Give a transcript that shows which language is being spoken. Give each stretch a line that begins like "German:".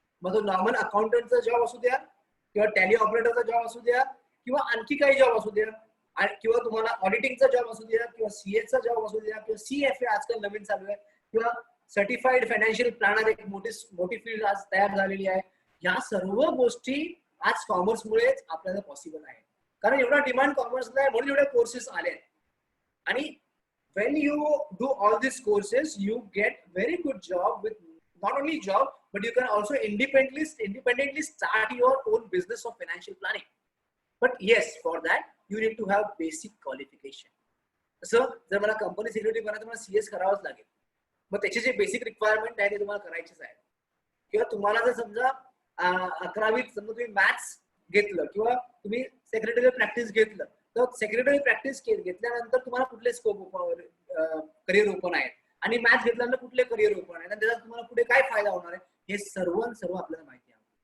Marathi: मग तो normal अकाउंटंटचा job असू द्या किंवा टॅली ऑपरेटरचा जॉब असू द्या किंवा आणखी काही जॉब असू द्या किंवा तुम्हाला ऑडिटिंगचा जॉब असू द्या किंवा सीएचा जॉब असू द्या किंवा सीएफए आजकाल नवीन चालू आहे किंवा सर्टिफाईड फायनान्शियल प्लॅनर एक मोठी फील्ड आज तयार झालेली आहे. या सर्व गोष्टी आज कॉमर्समुळेच आपल्याला पॉसिबल आहे. कारण एवढा डिमांड कॉमर्सला आहे म्हणून एवढे कोर्सेस आले. आणि
English: when you do all these courses you get very good job, with not only job but you can also independently start your own business of financial planning. But yes, for that you need to have basic qualification.
Marathi: असं जर मला company secretary बनायचं मला CS करावंच लागेल. मग त्याचे जे बेसिक रिक्वायरमेंट आहे ते तुम्हाला करायचेच आहे. किंवा तुम्हाला जर समजा 11वीत समजा तुम्ही मॅथ्स घेतलं किंवा तुम्ही सेक्रेटरी प्रॅक्टिस घेतलं तर सेक्रेटरी प्रॅक्टिस घेतल्यानंतर तुम्हाला कुठले स्कोप करिअर ओपन आहेत आणि मॅथ्स घेतल्यानंतर कुठले करिअर ओपन आहेत आणि त्याचा तुम्हाला पुढे काय फायदा होणार आहे हे सर्व आपल्याला माहिती आहे.